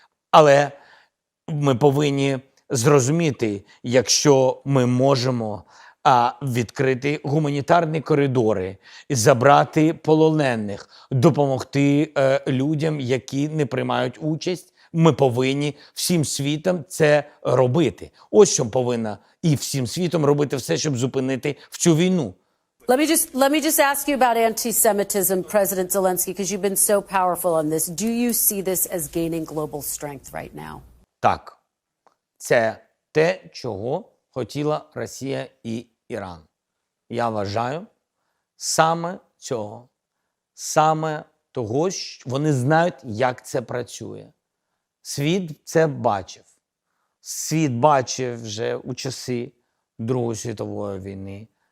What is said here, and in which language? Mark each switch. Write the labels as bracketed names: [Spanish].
[Ukrainian] Але ми повинні зрозуміти, якщо ми можемо відкрити гуманітарні коридори, забрати полонених, допомогти людям, які не приймають участь, ми повинні всім світом це робити. Ось що повинна і всім світом робити все, щоб зупинити цю війну. [English] Let me just ask you about anti-Semitism, President Zelensky, because you've been so powerful on this. Do you see this as gaining global strength right now? [Ukrainian] Так. Це те, чого хотіла Росія і Іран. Я вважаю, саме цього, саме того, що вони знають, як це працює. Світ це бачив. Світ бачив вже у часи Другої світової війни.